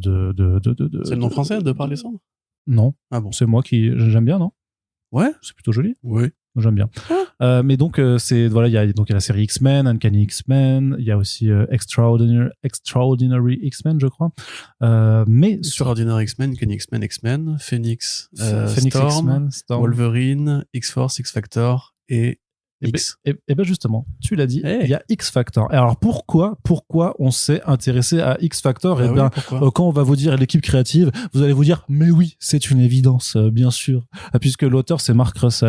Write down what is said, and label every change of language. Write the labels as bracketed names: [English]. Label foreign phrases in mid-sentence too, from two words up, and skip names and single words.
[French] C'est le nom français, de par les cendres? Non. Ah bon. C'est moi qui... J'aime bien, non? Ouais. C'est plutôt joli. Oui. J'aime bien. Mais donc, il y a la série X-Men, Uncanny X-Men, il y a aussi Extraordinary X-Men, je crois. Mais Extraordinary X-Men, Uncanny X-Men, X-Men, Phoenix, Phoenix Storm, Storm, Wolverine, X-Force, X-Factor et X. Et justement, tu l'as dit, il y a X-Factor. Et alors pourquoi on s'est intéressé à X-Factor? Quand on va vous dire l'équipe créative, vous allez vous dire, mais oui, c'est une évidence, bien sûr, puisque l'auteur c'est Mark Russell.